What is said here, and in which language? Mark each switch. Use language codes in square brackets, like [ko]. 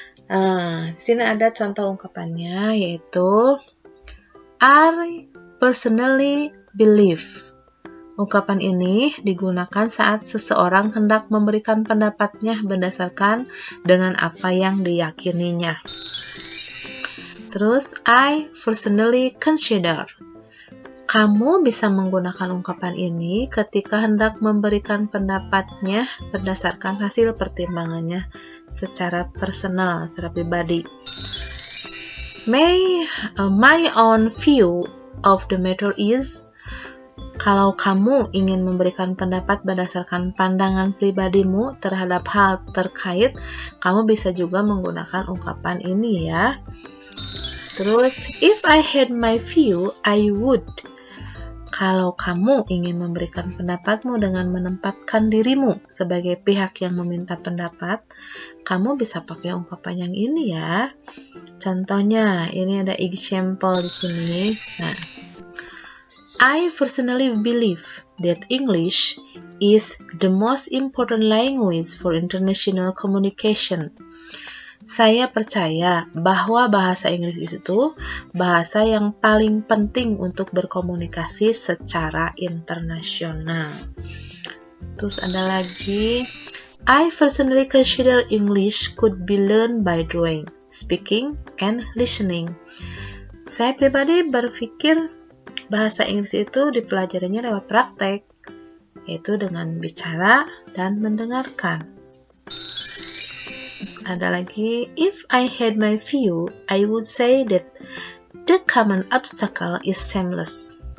[id] Di sini ada contoh ungkapannya, yaitu [en] I personally believe. [id] Ungkapan ini digunakan saat seseorang hendak memberikan pendapatnya berdasarkan dengan apa yang diyakininya. [en] Terus, I personally consider. [id] Kamu bisa menggunakan ungkapan ini ketika hendak memberikan pendapatnya berdasarkan hasil pertimbangannya secara personal, secara pribadi. [en] My own view of the matter is, [id] kalau kamu ingin memberikan pendapat berdasarkan pandangan pribadimu terhadap hal terkait, kamu bisa juga menggunakan ungkapan ini ya. [en] Terus, if I had my view, I would. [id] Kalau kamu ingin memberikan pendapatmu dengan menempatkan dirimu sebagai pihak yang meminta pendapat, kamu bisa pakai ungkapan yang ini ya. Contohnya, ini ada example di sini. [en] Nah, I personally believe that English is the most important language for international communication. [id] Saya percaya bahwa bahasa Inggris itu bahasa yang paling penting untuk berkomunikasi secara internasional. Terus ada lagi, [en] I personally consider English could be learned by doing, speaking, and listening. [id] Saya pribadi berpikir bahasa Inggris itu dipelajarinya lewat praktek, yaitu dengan bicara dan mendengarkan. Ada lagi, [en] if I had my view, I would say that the common obstacle is seamless.